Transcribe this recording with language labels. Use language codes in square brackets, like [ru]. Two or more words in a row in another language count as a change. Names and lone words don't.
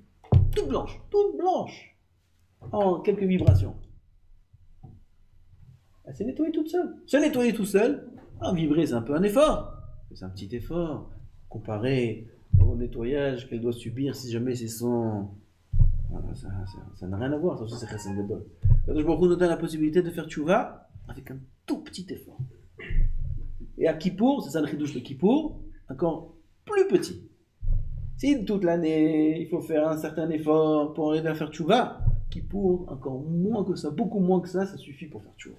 [fr] Toute blanche, en quelques vibrations. Elle s'est nettoyée toute seule. Se nettoyer tout seul, vibrer c'est un peu un effort. C'est un petit effort comparé au nettoyage qu'elle doit subir si jamais c'est son... Voilà, ça n'a rien à voir, ça aussi c'est [he] חסד גדול. קדוש ברוך הוא [fr] nous donne la possibilité de faire tchouva avec un tout petit effort. Et à Kippour, c'est ça le chidouche de Kippour, encore plus petit. Si toute l'année il faut faire un certain effort pour arriver à faire tchouva, Kippour, encore moins que ça, beaucoup moins que ça suffit pour faire tchouva.